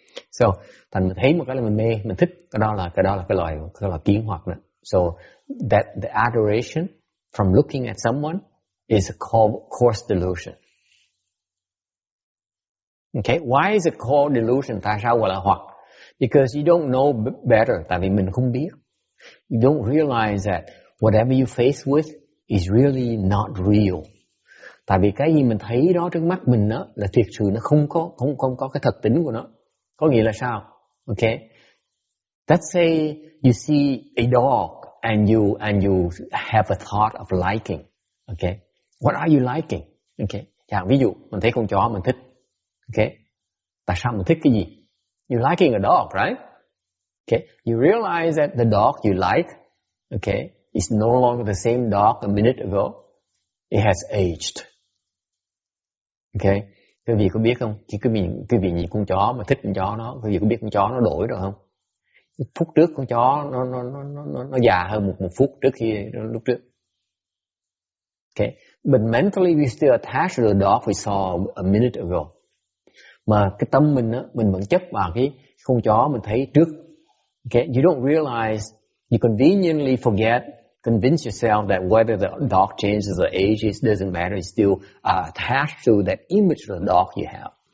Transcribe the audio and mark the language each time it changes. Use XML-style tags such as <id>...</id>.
<vi>So thành mình thấy một cái là mình mê, mình thích, cái đó là cái loại kiến hoặc đó.</vi> <en>So that the adoration from looking at someone is called coarse delusion. Okay, why is it called delusion?</en> <vi>Tại sao gọi là hoặc?</vi> <en>Because you don't know better.</en> <vi>Tại vì mình không biết.</vi> <en>You don't realize that whatever you face with is really not real.</en> <vi>Tại vì cái gì mình thấy đó trước mắt mình đó là thiệt sự nó không có cái thật tính của nó. Có nghĩa là sao? Okay.</vi> <en>Let's say you see a dog and you have a thought of liking. Okay. What are you liking? Okay.</en> <vi>Chẳng ví dụ mình thấy con chó mình thích. Okay. Tại sao mình thích cái gì?</vi> <en>You're liking a dog, right? Okay. You realize that the dog you like, okay, is no longer the same dog a minute ago. It has aged.</en> <vi>Okay. Quý vị có biết không? Quý vị nhìn con chó mà thích con chó nó, quý vị có biết con chó nó đổi rồi không? Phút trước con chó nó già hơn một phút trước khi lúc trước. Okay.</vi> <en>But mentally we still attached to the dog we saw a minute ago.</en> <vi>Mà cái tâm mình á, mình vẫn chấp vào cái con chó mình thấy trước.</vi> <en>Okay, you don't realize, you conveniently convince yourself that whether the dog changes or ages doesn't matter, you still attached to that image of the dog you have.</en>